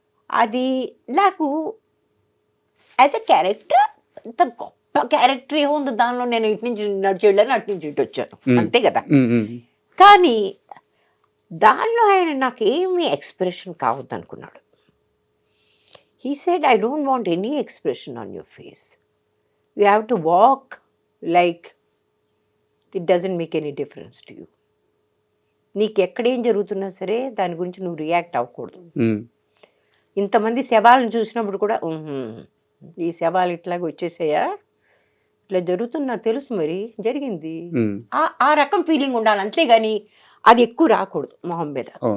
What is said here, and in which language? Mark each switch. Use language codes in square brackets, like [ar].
[te] అది నాకు [en] as a character [te] ఇంత గొప్ప క్యారెక్టర్ ఏముంది దానిలో, నేను ఇటు నుంచి నడిచేళ్ళని అటు నుంచి ఇటు వచ్చాను అంతే కదా. కానీ దానిలో ఆయన నాకేమీ ఎక్స్ప్రెషన్ కావద్దు అనుకున్నాడు. [en] He said, I don't want any expression on your face. You have to walk like it doesn't make any difference to you. [te] నీకు ఎక్కడేం జరుగుతున్నా సరే దాని గురించి నువ్వు రియాక్ట్ అవ్వకూడదు. ఇంతమంది శవాలను చూసినప్పుడు కూడా ఈ శవాలు ఇట్లాగ వచ్చేసాయా, ఇట్లా జరుగుతున్నా తెలుసు, మరి జరిగింది, ఆ రకం ఫీలింగ్ ఉండాలి, అంతేగాని అది ఎక్కువ రాకూడదు మొహం మీద.